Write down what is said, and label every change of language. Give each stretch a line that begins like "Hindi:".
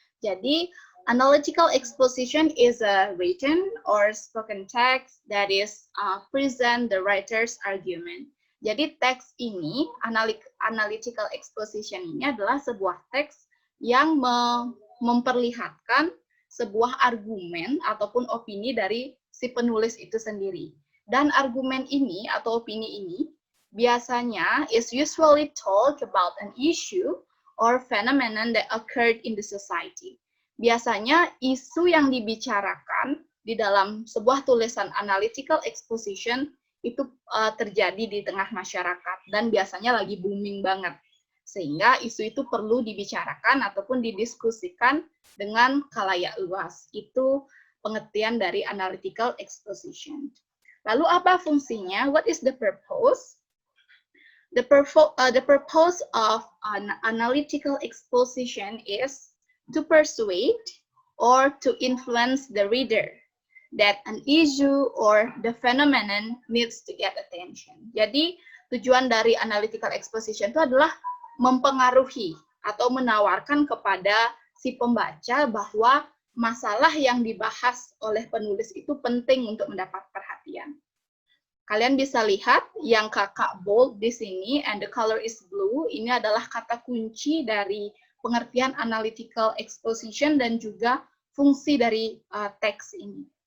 English: Jadi, analytical exposition is a written or spoken text that is present the writer's argument.
Indonesian: Jadi teks ini, analytical exposition ini adalah sebuah teks yang memperlihatkan sebuah argumen ataupun opini dari si penulis itu sendiri. Dan argumen ini atau opini ini biasanya
English: is usually told about an issue or phenomenon that occurred in the society.
Indonesian: Biasanya isu yang dibicarakan di dalam sebuah tulisan analytical exposition itu terjadi di tengah masyarakat dan biasanya lagi booming banget. Sehingga isu itu perlu dibicarakan ataupun didiskusikan dengan khalayak luas. Itu pengertian dari analytical exposition. Lalu apa fungsinya?
English: What is the purpose? The purpose of an analytical exposition is to persuade or to influence the reader that an issue or the phenomenon needs to get attention.
Indonesian: Jadi tujuan dari analytical exposition itu adalah mempengaruhi atau menawarkan kepada si pembaca bahwa masalah yang dibahas oleh penulis itu penting untuk mendapat perhatian. Kalian bisa lihat yang kakak bold di sini,
English: and the color is blue,
Indonesian: ini adalah kata kunci dari pengertian analytical exposition dan juga fungsi dari teks ini.